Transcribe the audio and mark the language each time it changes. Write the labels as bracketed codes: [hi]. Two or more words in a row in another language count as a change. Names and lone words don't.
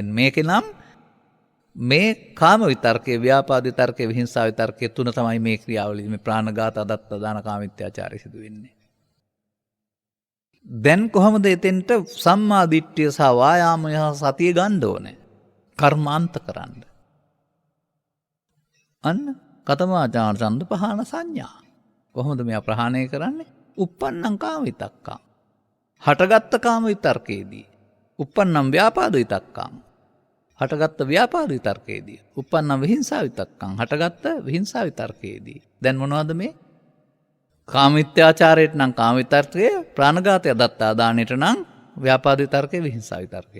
[si] මේකේ නම් මේ කාම විතර්කයේ, ව්‍යාපාද විතර්කයේ, විහිංසා විතර්කයේ තුන තමයි මේ ක්‍රියාවලිය මේ ප්‍රාණඝාත, අදත්ත, දාන, කාමිත්‍යාචාරය සිදු වෙන්නේ. දැන් කොහොමද එතෙන්ට සම්මා දිට්ඨිය සහ වායාමය සහ සතිය ගන්න ඕනේ? කර්මාන්ත කරන්න. අන්න කතමාචාර ඡන්ද පහන සංඥා. කොහොමද මේ ප්‍රහාණය කරන්නේ? [pi] uppannam කාම විතක්කම්. [si] හටගත්ත කාම විතර්කයේදී. [pi] uppannam ව්‍යාපාද විතක්කම්. [si] හටගත්ත ව්‍යාපාද විතර්කයේදී. [pi] uppannam විහිංසා විතක්කම්. [si] හටගත්ත විහිංසා විතර්කයේදී. දැන් මොනවද මේ? කාමිත්‍යාචාරයට නම් කාම විතර්කය, ප්‍රාණඝාතය, දත්තා දාණයට නම් ව්‍යාපාද විතර්කය, විහිංසා විතර්කය.